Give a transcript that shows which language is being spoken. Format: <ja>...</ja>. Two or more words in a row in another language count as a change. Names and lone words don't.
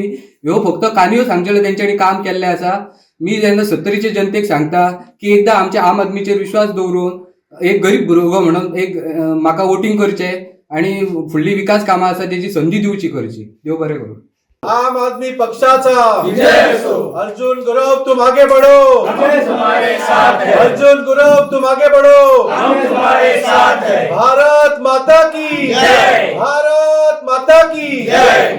<kok>ह्यो फक्त कानयो सांगचेल्यो तेंच्यांनी काम केल्लें आसा. मी जेन्ना सत्तरीच्या जनतेक सांगता की एकदां आमच्या आम आदमीचेर विश्वास दवरून एक गरीब भुरगो म्हणून एक म्हाका वोटिंग करचें आणि फुडली विकास कामां आसा तेची संधी दिवची करची. देव बरें करूं.</kok> <hi>आम आदमी पक्षाचा अर्जुन गुरव तुम आगे बढ़ो, अर्जुन गुरव तुम आगे बढ़ो, भारत माता की, भारत माता की.</hi>